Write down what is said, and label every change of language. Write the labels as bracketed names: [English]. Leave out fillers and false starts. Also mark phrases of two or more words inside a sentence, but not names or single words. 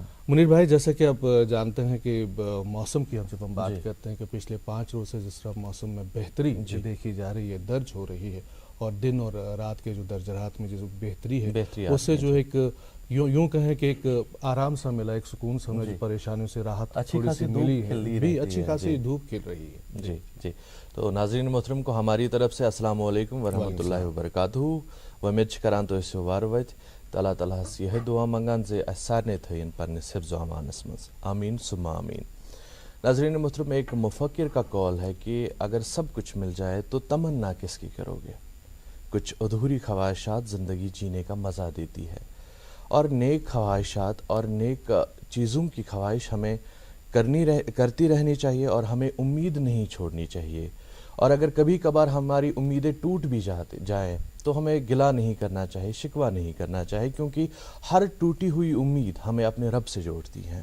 [Urdu] منیر بھائی، جیسا کہ آپ جانتے ہیں کہ موسم کی جب ہم بات کرتے ہیں کہ پچھلے 5 روز سے جس طرح موسم میں بہتری دیکھی جا رہی ہے، درج ہو رہی ہے، اور دن اور رات کے جو درجات میں جو بہتری ہے اس سے جو ایک یوں کہیں کہ ایک آرام سا ملا، ایک سکون سا ملا، جو پریشانیوں سے راحت تھوڑی سی ملی ہے، بھی اچھی خاصی دھوپ کھل رہی ہے۔ [Arabic] جی تو ناظرین محترم کو ہماری طرف سے السلام علیکم ورحمۃ اللہ وبرکاتہ۔ [Kashmiri] ومید کران تو اس وار وت تو اللہ تعالیٰ یہ دعا منگان زِ اس سارنے تھین پنس حفظ و امانس مز، [Arabic] آمین ثم آمین۔ [Urdu] ناظرین محترم، ایک مفکر کا قول ہے کہ اگر سب کچھ مل جائے تو تمنا کس کی کرو گے؟ کچھ ادھوری خواہشات زندگی جینے کا مزہ دیتی ہے، اور نیک خواہشات اور نیک چیزوں کی خواہش ہمیں کرتی رہنی چاہیے، اور ہمیں امید نہیں چھوڑنی چاہیے، اور اگر کبھی کبھار ہماری امیدیں ٹوٹ بھی جائیں تو ہمیں گلہ نہیں کرنا چاہیے، شکوہ نہیں کرنا چاہیے، کیونکہ ہر ٹوٹی ہوئی امید ہمیں اپنے رب سے جوڑتی ہے۔